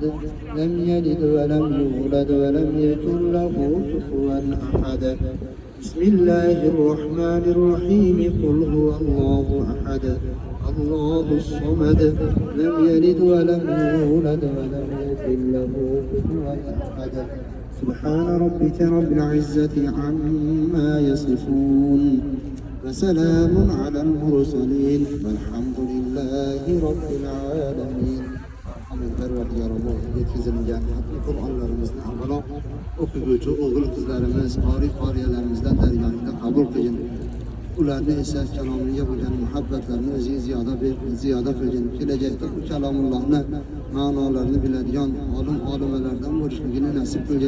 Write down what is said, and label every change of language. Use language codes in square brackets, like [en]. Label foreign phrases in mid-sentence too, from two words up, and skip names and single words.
[ar] لم يلد ولم يولد ولم يكن له كفوا أحد بسم الله الرحمن الرحيم قل هو الله أحد الله الصمد لم يلد ولم يولد ولم يكن له كفوا أحد سبحان ربك رب العزة عما يصفون وسلام على المرسلين والحمد لله رب العالمين. [uz] Parvardigorimiz yetkazilgan hatto Qur'onlarimizni avvalo o'qiguvchi o'g'il qizlarimiz, qori-qoriyalarimizdan dargohida qabul qilgin. Ularni esa kalomiga bo'lgan muhabbatlarini o'ziga ziyoda qilgin. Kelajakda bu kalomullohni ma'nolarini biladigan olim-olimalardan bo'lishligini nasib qilgin.